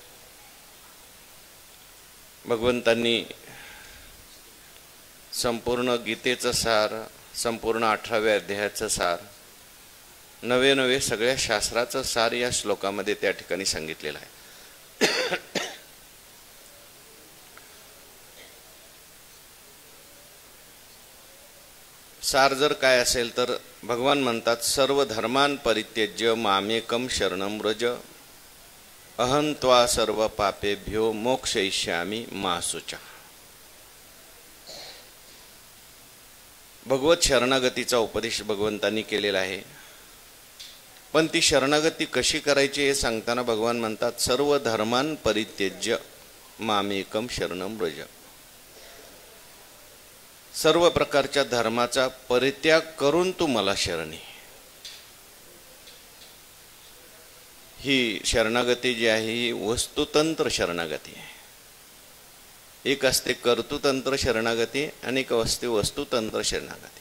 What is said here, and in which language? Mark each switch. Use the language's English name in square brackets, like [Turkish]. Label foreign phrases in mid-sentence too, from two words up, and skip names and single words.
[Marathi] भगवंतांनी संपूर्ण गीतेचं सार, संपूर्ण 18व्या अध्यायाचं सार, नवे नवे सगळ्या शास्त्राचं सार या श्लोकामध्ये त्या ठिकाणी सांगितलेलं आहे। सार जर काय असेल तर भगवान म्हणतात, [Sanskrit] सर्व धर्मान परित्यज्य मामेकम शरणं व्रज, अहं त्वा सर्व पापेभ्यो मोक्षयिष्यामि मा शुचा। [Marathi] भगवत शरणागतीचा उपदेश भगवंतांनी केलेला आहे, पण ती शरणागती कशी करायची हे सांगताना भगवान म्हणतात, [Sanskrit] सर्व धर्मान परित्यज्य मामेकम शरणं व्रज। [Marathi] सर्व प्रकारच्या धर्माचा परित्याग करून तू मला शरणी। ही शरणागती जी आहे ही वस्तुतंत्र शरणागती आहे। एक असते कर्तृतंत्र शरणागती आणि एक असते वस्तुतंत्र शरणागती।